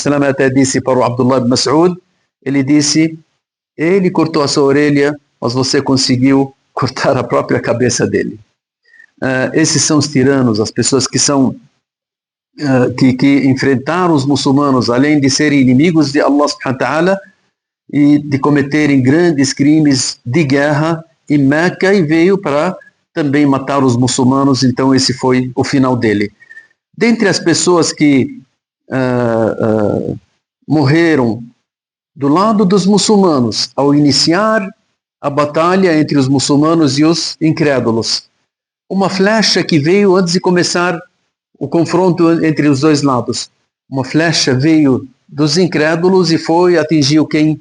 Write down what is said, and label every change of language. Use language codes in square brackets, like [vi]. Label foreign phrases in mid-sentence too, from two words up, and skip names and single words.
[pt] até disse para o Abdullah ibn Mas'ud, ele disse: ele cortou a sua orelha, mas você conseguiu cortar a própria cabeça dele. Esses são os tiranos, as pessoas que são que enfrentaram os muçulmanos, além de serem inimigos de [ar] الله سبحانه وتعالى [pt] e de cometerem grandes crimes de guerra em Meca, e veio para também matar os muçulmanos. Então esse foi o final dele. Dentre as pessoas que morreram do lado dos muçulmanos ao iniciar a batalha entre os muçulmanos e os incrédulos, uma flecha que veio antes de começar o confronto entre os dois lados, uma flecha veio dos incrédulos e atingiu quem?